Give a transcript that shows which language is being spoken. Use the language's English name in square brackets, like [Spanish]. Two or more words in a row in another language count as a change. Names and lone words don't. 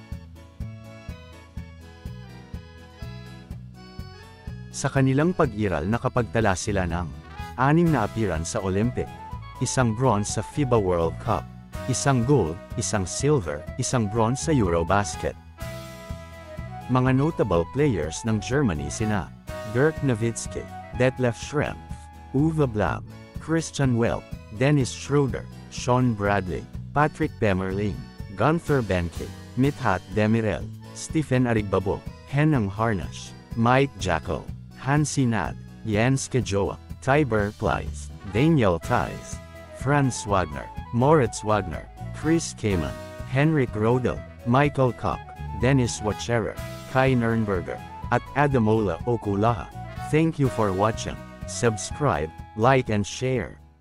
[Filipino] Sa kanilang pag-iral nakapagtala sila ng 6 na appearance sa Olympic, 1 bronze sa FIBA World Cup, 1 gold, 1 silver, 1 bronze sa Eurobasket. Mga notable players ng Germany sina Dirk Nowitzki, Detlef Schrempf, Uwe Blab, Christian Welp, Dennis Schroeder, Sean Bradley, Patrick Bemerling, Gunther Benke, Mithat Demirel, Stephen Arigbabo, Henning Harnash, Mike Jackal, Hansi Nad, Jens Kejoa, Tiber Pleiss, Daniel Theiss, Franz Wagner, Moritz Wagner, Chris Kaman, Henrik Rodel, Michael Koch, Dennis Wacherer, Kai Nernberger, at Adamola Okulaha. [English] Thank you for watching. Subscribe, like and share.